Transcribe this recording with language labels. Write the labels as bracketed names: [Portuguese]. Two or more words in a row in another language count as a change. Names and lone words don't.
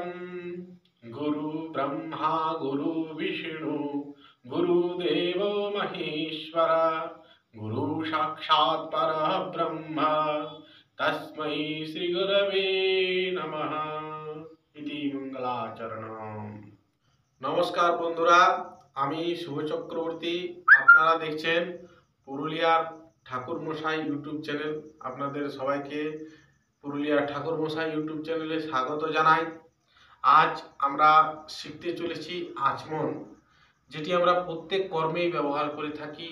[Sanskrit] गुरु ब्रह्मा गुरु विष्णु गुरुदेवो महेश्वर गुरु साक्षात् परब्रह्म तस्मै श्री गुरवे नमः इति मंगलाचरणम्। [Bangla] নমস্কার বন্ধুরা, আমি শুভ চক্রবর্তী। আপনারা দেখছেন পুরুলিয়ার ঠাকুর মশাই ইউটিউব চ্যানেল। আপনাদের সবাইকে পুরুলিয়ার ঠাকুর মশাই ইউটিউব চ্যানেলে স্বাগত জানাই। আজ আমরা শিখতে চলেছি আচমন, যেটি আমরা প্রত্যেক কর্মেই ব্যবহার করে থাকি।